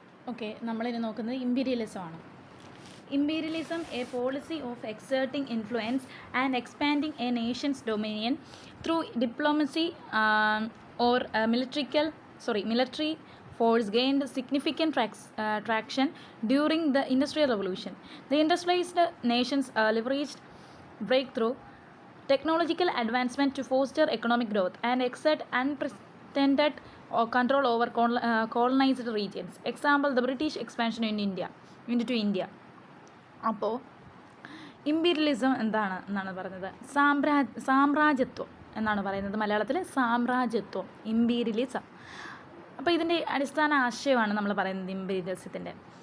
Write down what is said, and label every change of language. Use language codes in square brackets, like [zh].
[ml] Okay, നമ്മളിനി നോക്കുന്നത് imperialism ആണ്. [en] Imperialism, a policy of exerting influence and expanding a nation's dominion through diplomacy or military force, gained significant traction during the Industrial Revolution. The industrialized nations leveraged breakthrough technological advancement to foster economic growth and exert unprecedented control over colonized regions. Example, the British expansion into India. [ml] അപ്പോൾ imperialism എന്നാണ് പറയുന്നത്? സാമ്രാജ്യത്വം എന്നാണ് പറയുന്നത്. മലയാളത്തിൽ സാമ്രാജ്യത്വം, imperialism. അപ്പോൾ ഇതിൻ്റെ അടിസ്ഥാന ആശയമാണ് നമ്മൾ പറയുന്നത് ഇമ്പീരിയലിസത്തിൻ്റെ.